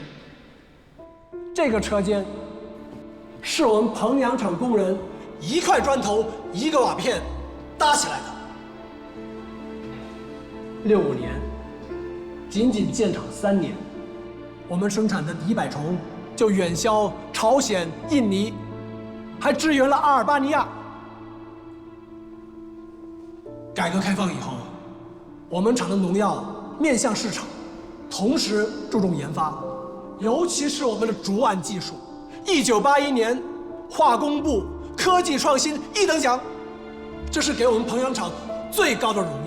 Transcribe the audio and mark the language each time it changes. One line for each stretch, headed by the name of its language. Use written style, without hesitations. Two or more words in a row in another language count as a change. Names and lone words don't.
Chinese: 这个车间是我们彭阳厂工人一块砖头一个瓦片搭起来的。65年，仅仅建厂3年，我们生产的底百虫就远销朝鲜、印尼，还支援了阿尔巴尼亞。改革開放以後，我們廠的農藥面向市場，同時注重研發，尤其是我們的竹案技術。1981年，化工部科技創新1等獎，這是給我們彭陽廠最高的榮譽。